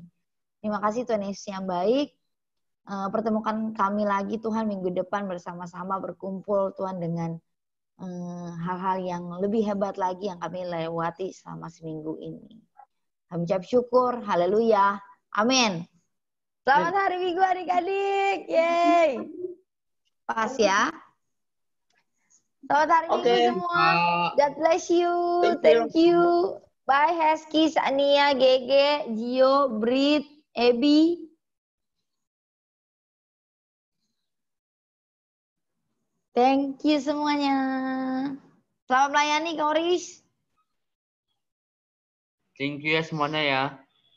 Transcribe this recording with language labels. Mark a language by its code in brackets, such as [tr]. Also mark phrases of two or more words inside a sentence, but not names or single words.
[id] Terima kasih Tuhan Yesus yang baik. Pertemukan kami lagi Tuhan minggu depan bersama-sama berkumpul Tuhan dengan hal-hal yang lebih hebat lagi yang kami lewati selama seminggu ini. Kami ucap syukur, haleluya, amin. Selamat hari Minggu adik-adik, yeay. Pas ya. Selamat hari Minggu semua. [en] God bless you. Thank you. Bye Hesky, Sania, Gege, Gio, Brit, Ebi. Thank you [id] semuanya. Selamat melayani, Koris. [en] Thank you [id] ya semuanya ya.